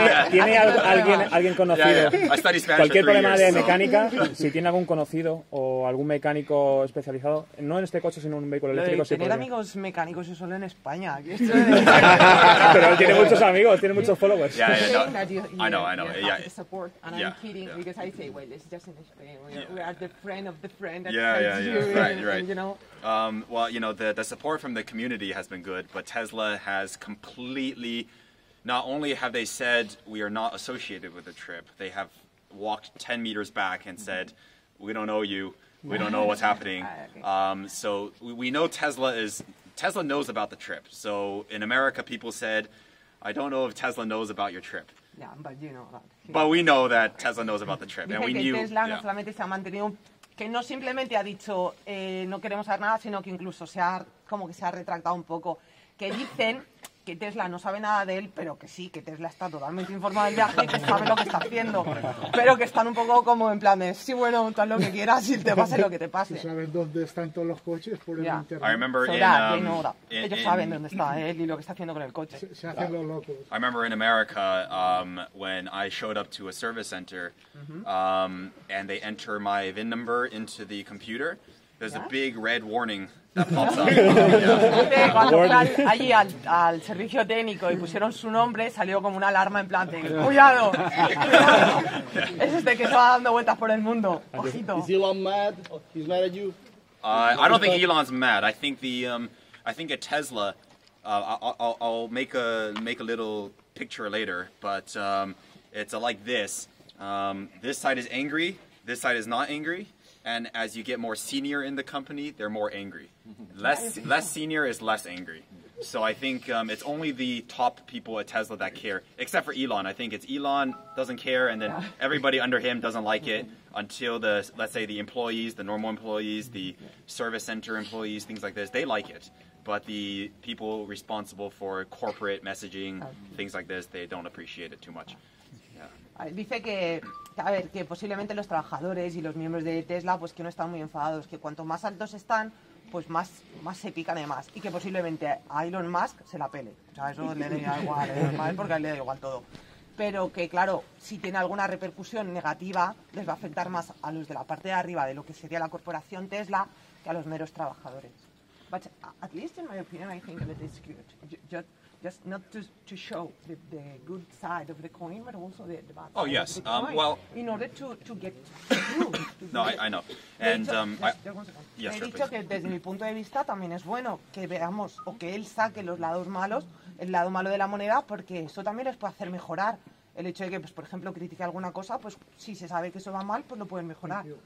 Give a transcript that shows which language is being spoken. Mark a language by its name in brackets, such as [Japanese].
[Spanish] ¿Tiene alguien conocido? Cualquier problema de mecánica, si tiene algún conocido o algún mecánico especializado, no en este coche sino en un vehículo eléctrico. Tener amigos mecánicos es solo en España. Pero él tiene muchos amigos, tiene muchos followers. [English] I know. Support, and I'm kidding because I say, well, it's just in Spain. We are the friend of the friend. Right. You know. Well, you know, the support from the community has been good, but Tesla has completely, not only have they said we are not associated with the trip, they have walked 10 meters back and said, we don't know you, we don't know what's happening. So we know Tesla knows about the trip. So in America, people said, I don't know if Tesla knows about your trip. Yeah, but you know that. But we know that Tesla knows about the trip. And we knew. [Spanish] Tesla no solamente se ha mantenido, que no simplemente ha dicho no queremos saber nada, sino que incluso se ha retractado un poco. Que dicen que Tesla no sabe nada de él, pero que sí, que Tesla está totalmente informado del viaje y que sabe lo que está haciendo. Pero que están un poco como en plan de, sí, bueno, haz lo que quieras y te pase lo que te pase. ¿Saben dónde están todos los coches por el internet? [English] I remember [Spanish] ellos saben dónde está él y lo que está haciendo con el coche. Se hacen los locos. [English] I remember in America when I showed up to a service center and they enter my VIN number into the computer, there's a big red warning that pops up. [Spanish] Cuando fue allí al servicio técnico y pusieron su nombre, salió como una alarma en plan de ¡cuidado! Es este que se va dando vueltas por el mundo. Ojito. [English] Is Elon mad? He's mad at you? I don't think Elon's mad. I think at Tesla, I'll make a little picture later, but it's like this. This side is angry. This side is not angry. And as you get more senior in the company, they're more angry. Less senior is less angry. So I think it's only the top people at Tesla that care, except for Elon. I think it's Elon doesn't care, and then everybody under him doesn't like it until let's say the employees, the normal employees, the service center employees, things like this, they like it. But the people responsible for corporate messaging, things like this, they don't appreciate it too much. [Spanish] Dice que posiblemente los trabajadores y los miembros de Tesla pues que no están muy enfadados, que cuanto más altos están, pues más se pican de más, y que posiblemente a Elon Musk se la pele. O sea, eso le da igual, porque a él le da igual todo. Pero que, claro, si tiene alguna repercusión negativa, les va a afectar más a los de la parte de arriba de lo que sería la corporación Tesla que a los meros trabajadores. [English] But at least in my opinion, I think that it's good. Just not to show the good side of the coin, but also the bad side yes. of the coin, Well, in order to get through. No, I know. And [Spanish] he dicho que desde mi punto de vista también es bueno que veamos o que él saque los lados malos, el lado malo de la moneda, porque eso también les puede hacer mejorar. El hecho de que, pues, por ejemplo, critique alguna cosa, pues si se sabe que eso va mal, pues lo pueden mejorar.